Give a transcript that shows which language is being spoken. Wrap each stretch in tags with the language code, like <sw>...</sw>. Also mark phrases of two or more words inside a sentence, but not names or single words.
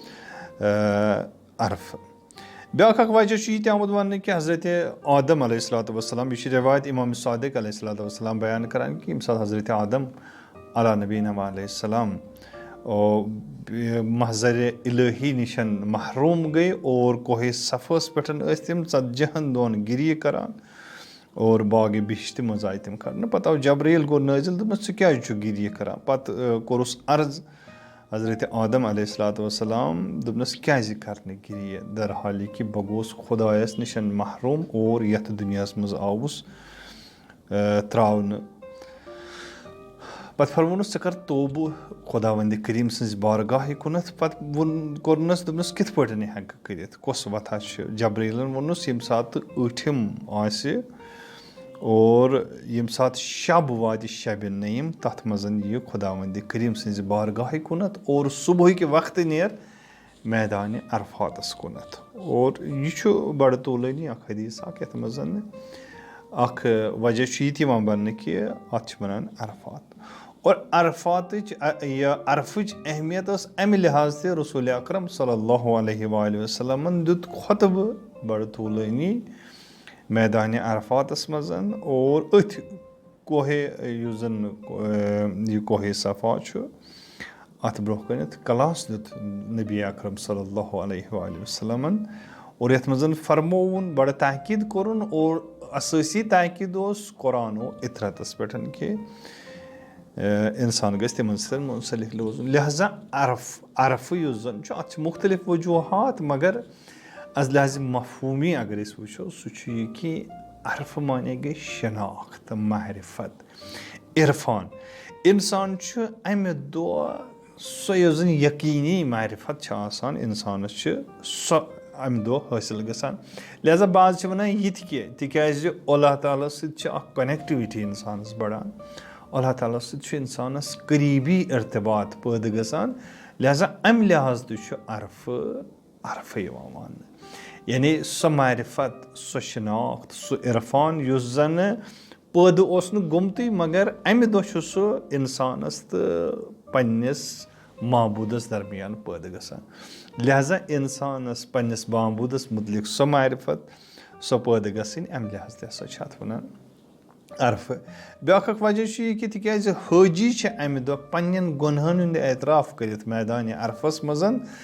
<ks>अरफ ब्या वजह यह आमुत वन कि हज़रत आदम अलैहिस्सलाम यह रिवायत इमाम सादिक अलैहिस्सलाम बयान करान कि हज़रत आदम</ks> <ar>على نبينا عليه السلام</ar> <ks>महज़र इलाही निशन महरूम गए और कोहे सफ़स पे तम 40 दोन गिरी करान और बाग बिश्त मज आय तम कर पत आव जब्रील गो नाजिल दोपस क्या गिरी करान पत कोरुस अर्ज हज़रत आदम अलैहिस्सलाम दोपनस क्या करने गिरी दर हाली कि बह गोस खुदायस निशन महरूम और यथ दुनियास मज आउस त्रावन पत फरमोनस कर तोब खुदावंद करीम सज बारगाह कुनत पत कोरनस दोपनस कित पटन हेक करित कस वथा जब्रीलन वोनस यम सात ऊठिम आसे और यम सात शब वात शब नईम तथ मजन यह खुदावंद करीम सज बारगाह कुनत और</ks> <ur>صبح کے وقت</ur> <ks>नेर मैदान अरफातस कुनत और यह बड़ तोलनी हदीस यथ मजन वजह यह बन कि अत वनान अरफात और अरफात अरफच अहमियत अमि</ks> <ur>لحاظ سے</ur> <ks>रसूल अकरम</ks> <ar>صلى الله عليه وسلم</ar> <ks>दुत खुतब बड़ तूलनी मैदान अरफातस मजन और अथ कोहे कोहे सफ़ा अत ब्रोह कनित क्लास दुत नबी अकरम</ks> <ar>صلى الله عليه وسلم</ar> <ks>और यथ मजन फरमोन बड़ ताकीद कोरुन और अससी ताकीद कुरान व इतरतस पे कि इंसान गस तिमन सतन मुंसलिक रोज़ुन लिहाजा अरफ युस जन अत मुख्तलिफ वजूहात मगर अज लिहाज मफहूमी अगर अस वो सह कि अरफ माने गई शनाख्त मारिफत इरफान इंसान अमि दो सो यस जन यकीनी मारिफत आसान इंसानस सो अमि दो हासिल गसान लिहाजा बाज वन ये तिकाज अल्लाह ताला सत कनेक्टिविटी इंसानस बढ़ान अल्लाह ताला सत इंसानस करीबी इर्तबात पैदा गसान लिहाजा अमि लिहाज तो अरफ मान यानी सो मारिफत सो शनाख्त सो इरफान युस जन पैदा गुमतुई मगर अमि दो सो इंसानस तो पन्निस माबूदस दरमियान पैदा गसान लिहाजा इंसानस पन्निस माबूदस मुतलिक सो मारिफत सो पैदा गसन अमि लिहाज तसा वनान अरफ ब्याख वजह कि तिकाज हाजी अमि दो पन्न गुनहन हुंद एतराफ करित मैदान अरफस मजन</ks>